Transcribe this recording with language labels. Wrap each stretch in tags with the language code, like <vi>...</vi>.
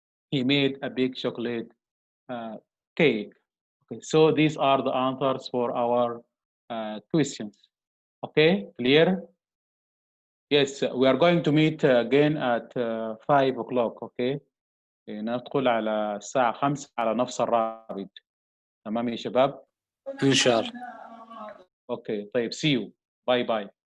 <en>He made a big chocolate cake. Okay, so these are the answers for our questions. Okay, clear? Yes, we are going to meet again at 5 o'clock.</en> <ar>Okay, ندخل على الساعة 5 على نفس الرابط. تمام يا شباب؟ إن شاء الله.</ar> <en>Okay, طيب see you. Bye bye.</en>